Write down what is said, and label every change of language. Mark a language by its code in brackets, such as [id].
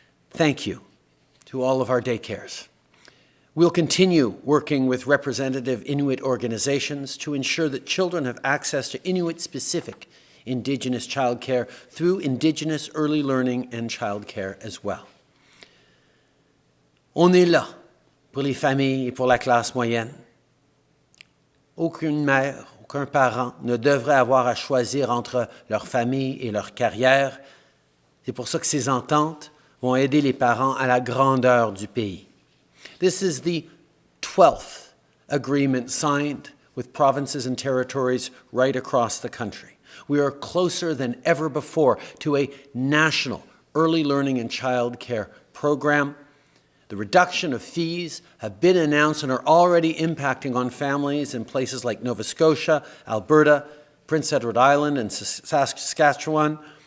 [en] Thank you to all of our daycares. We'll continue working with representative Inuit organizations to ensure that children have access to Inuit-specific Indigenous childcare through Indigenous early learning and childcare as well. [fr] On est là pour les familles et pour la classe moyenne. Aucune mère, aucun parent ne devrait avoir à choisir entre leur famille et leur carrière. C'est pour ça que ces ententes vont aider les parents à la grandeur du pays. [en] This is the 12th agreement signed with provinces and territories right across the country. We are closer than ever before to a national early learning and child care program. The reduction of fees have been announced and are already impacting on families in places like Nova Scotia, Alberta, Prince Edward Island, and Saskatchewan.